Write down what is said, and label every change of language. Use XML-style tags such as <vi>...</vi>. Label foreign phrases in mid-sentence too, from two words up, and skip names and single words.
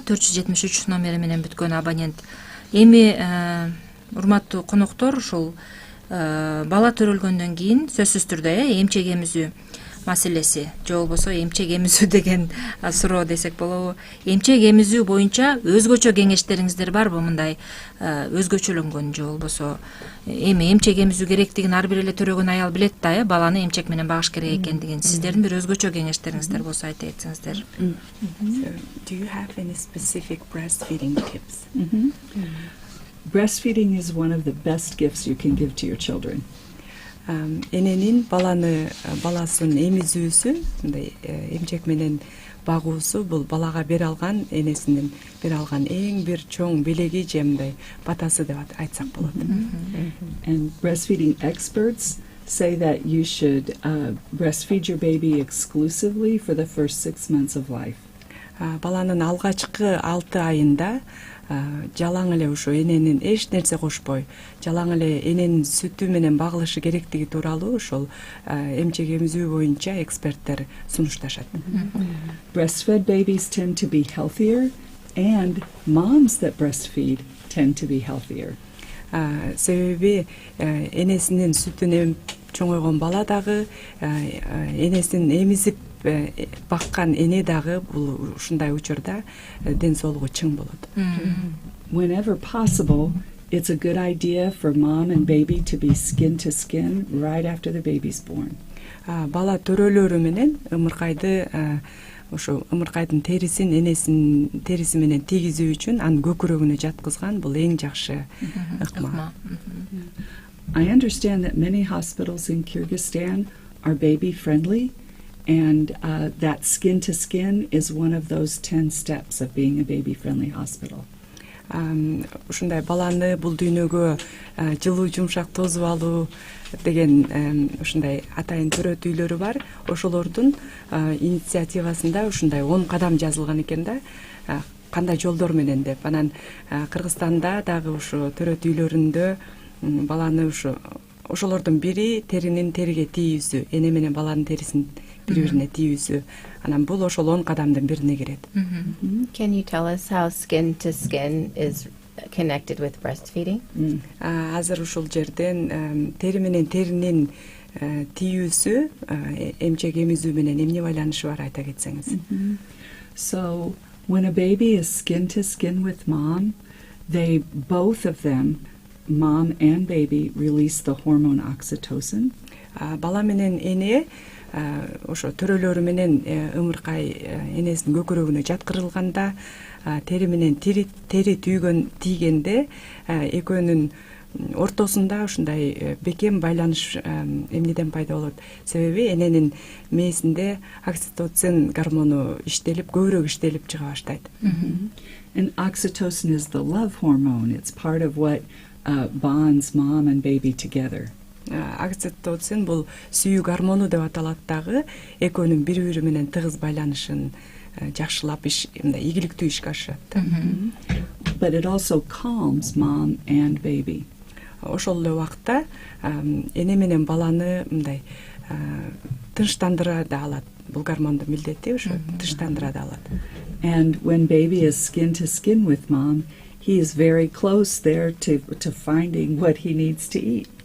<ky>473 номери менен бүткөн абонент. Эми урматтуу коноктор, ушул бала төрөлгөндөн кийин сөзсүз түрдө эмчек эмизүү маселеси, же болбосо эмчек эмизүү деген суроо десек болобу? Эмчек эмизүү боюнча өзгөчө кеңештериңиздер барбы? Мындай өзгөчөлөнгөн же болбосо эми эмчек эмизүү керектигин ар бир эле төрөгөн аял билет да, баланы эмчек менен багыш керек экендигин. Сиздердин бир өзгөчө кеңештериңиздер болсо айта кетсеңиздер.</ky> <en>Do you have any specific breastfeeding tips? Breastfeeding is one of the best gifts you can give to your children.</en> <ky>Эненин баласын эмизүүсү, мындай эмчек менен багуусу бул балага бере алган, энесинин бере алган эң бир чоң белеги же мындай батасы деп айтсак болот.</ky> <en>And breastfeeding experts say that you should breastfeed your baby exclusively for the first 6 months of life.</en> <ky>Баланын алгачкы 6 айында жалаң эле ошо эненин эч нерсе кошпой, жалаң эле эненин сүтү менен багылышы керектиги тууралуу ошол эмчек эмизүү боюнча эксперттер сунушташат.</ky> <en>Breastfed babies tend to be healthier, and moms that breastfeed tend to be healthier.</en> <ky>Себеби энесинин сүтүн эмип чоңойгон бала дагы, энесин эмизип баккан эне дагы бул ушундай учурда ден соолугу чың болот.</ky> <en>Whenever possible, it's a good idea for mom and baby to be skin to skin right after the baby's born.</en> <ky>Бала төрөлөрү менен ымыркайды ошо ымыркайдын терисин энесинин териси менен тийгизүү үчүн анын көкүрөгүнө жаткызган бул эң жакшы ыкма.</ky> <en>I understand that many hospitals in Kyrgyzstan are baby friendly, and that skin to skin is one of those 10 steps of being a baby friendly hospital.</en> <ky>Ушундай баланы бул дүйнөгө жылуу жумшак тосуп алуу деген ушундай атайын төрөт үйлөрү бар. Ошолордун инициативасында ушундай 10 кадам жазылган экен да. Кандай жолдор менен деп. Анан Кыргызстанда дагы ушу төрөт үйлөрүндө баланы ошолордун бири теринин териге тийүүсү, эне менен баланын терисин бири-бирине тийүүсү. Анан бул ошол 10 кадамдын бирине кирет.</ky> <en>Can you tell us how skin to skin is connected with breastfeeding?</en> <ky>Азыр ушул жерден тери менен теринин тийүүсү эмчек эмизүү менен эмне байланышы бар айта кетсеңиз.</ky> <en>So when a baby is skin to skin with mom, they both of them, mom and baby, release the hormone oxytocin.</en> <ky>Бала менен эне ошо төрөлөрү менен ымыркай энесинин көкүрөгүнө жаткырылганда, тери менен тери тийгенде экөөнүн ортосунда ушундай бекем байланыш эмнеден пайда болот? Себеби эненин мээсинде окситоцин гормону иштелип, көбүрөөк иштелип чыга баштайт.</ky> <en>And oxytocin is the love hormone. It's part of what bonds mom and baby together.</en> <ky>Окситоцин бул сүйүү гормону деп аталат дагы, экөөнүн бири-бири менен тыгыз байланышын жакшылап ийгиликтүү ишке ашырат. But it also calms mom and baby. Ошол эле убакта эне менен баланы мындай тынчтандыра да алат. Бул гормондун милдети ошо тынчтандыра да алат.</ky> <en>And when baby is skin to skin with mom, he is very close there to finding what he needs to eat.</en>